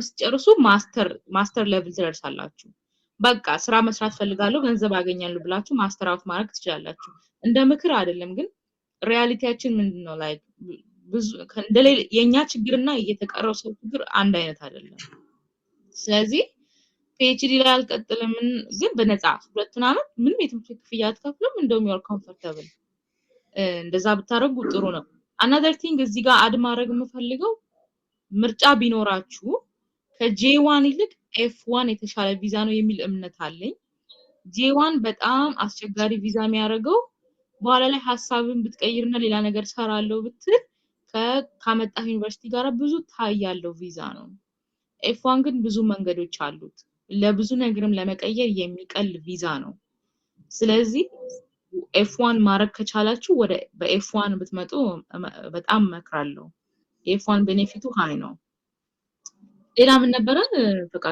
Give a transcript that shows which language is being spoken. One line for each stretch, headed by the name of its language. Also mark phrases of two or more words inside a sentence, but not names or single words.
Amharic: ጨርሱ
English: master level
Amharic: ትደርሳላችሁ። በቃ ስራ መስራት ፈልጋለሁ ገንዘብ አገኛለሁ ብላችሁ
English: master out
Amharic: ማድረግ ትችላላችሁ። እንደ ምክር አይደለም ግን ሪያሊቲያችን ምንድነው ላይክ ብዙ እንደሌላ የኛ ችግርና የተቀረው ሰው ችግር አንድ አይነት አይደለም። ስለዚህ ፒኤችዲ ላይ አልቀጥልም ግን በነፃ 2 ዓመት ምንም የትምህርት ክፍያ አትከፍሉም። እንደውም
English: you're comfortable
Amharic: እንደዛ ብታረጉ ጥሩ ነው።
English: another thing
Amharic: እዚህ ጋር አድ ማድረግ የምፈልገው ምርጫ ቢኖራችሁ ከጄ1 ይልቅ ኤፍ1 የተሻለ ቪዛ ነው የሚል እምነት አለኝ። ጄ1 በጣም አስቸጋሪ ቪዛ የሚያደርገው በኋላ ላይ ሐሳብን ብትቀይርና ሌላ ነገር ሰራለው ብትል ከመጣህ ዩኒቨርሲቲ ጋር ብዙ ታያለው ቪዛ ነው። ኤፍ1 ግን ብዙ መንገዶች አሉት። ለብዙ ነገርም ለመቀየር የሚቀል ቪዛ ነው። ስለዚህ ኤፍ1 ማድረግ ከቻላችሁ ወደ በኤፍ1 ብትመጡ በጣም መክራለሁ። ኤፍ1 ቤኔፊቱ ሃይ ነው። ሌላ ምን ነበረ ፈቃዱ?